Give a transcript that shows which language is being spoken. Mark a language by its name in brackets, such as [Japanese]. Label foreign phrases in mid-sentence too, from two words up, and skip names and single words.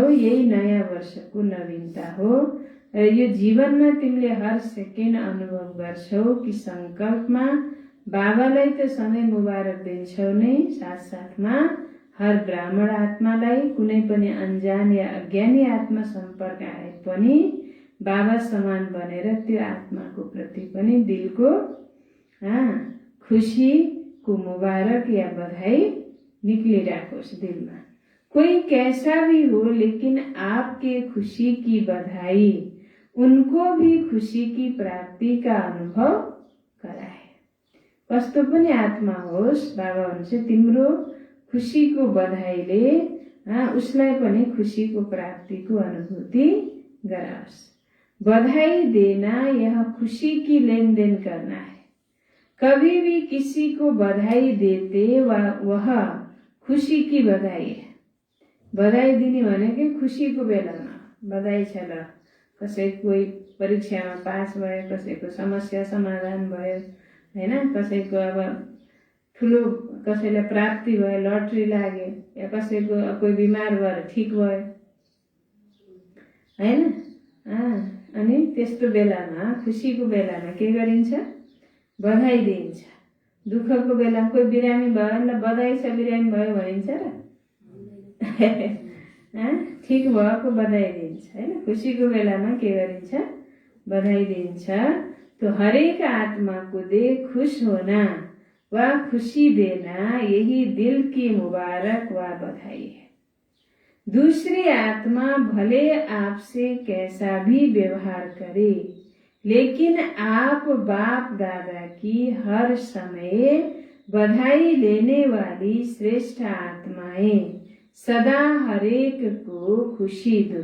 [Nepali] यही नयाँ वर्षको नवीनता हो। र यो जीवनमा तिमीले हर सेकेन्ड अनुभव गर्छौ कि संकल्पमा बाबालाई त सधैँ मुबारक दिन्छौ नै, साथसाथमा हर ब्राह्मण आत्मालाई कुनै पनि अनजान या अज्ञानी आत्मा सम्पर्क आए पनि बाबा समान बनेर त्यो आत्माको प्रति पनि दिलको खुशीको मुबारक या बधाई निक्लिराखोस् दिलमा। [Hindi] कोई कैसा भी हो लेकिन आपके खुशी की बधाई उनको भी खुशी की प्राप्ति का अनुभव कराए। [Nepali] कस्तो पनि आत्मा होस्, बाबा भन्छ तिम्रो खुशीको बधाईले उसलाई पनि खुशीको प्राप्तिको अनुभूति गराओस्। [Hindi] बधाई देना यह खुशी की लेन देन करना है। कभी भी किसी को बधाई देते वह खुशी की बधाई है। [Nepali] बधाई दिने भनेकै खुशीको बेलामा बधाई छ। ल कसै कोही परीक्षामा पास भयो, कसैको समस्या समाधान भयो हैन, कसैको अब ठुलो कसैलाई प्राप्ति भयो, लटरी लाग्यो, या कसैको कोही बिमार भएर ठिक भयो हैन। अनि त्यस्तो बेलामा खुशीको बेलामा के गरिन्छ? बधाई दिइन्छ। दुःखको बेलामा कोही बिरामी भयो, ल बधाई छ बिरामी भयो भनिन्छ र ठिक भएको बधाई दिन्छ हैन। खुशीको बेलामा के गरिन्छ? बधाई दिन्छ। [Hindi] तो हरेक आत्मा को दे खुश होना व खुशी देना, यही दिल की मुबारक व बधाई है। दूसरी आत्मा भले आपसे कैसा भी व्यवहार करे, लेकिन आप बाप दादा की हर समय बधाई लेने वाली श्रेष्ठ आत्माएं सदा हरेक को खुशी दो।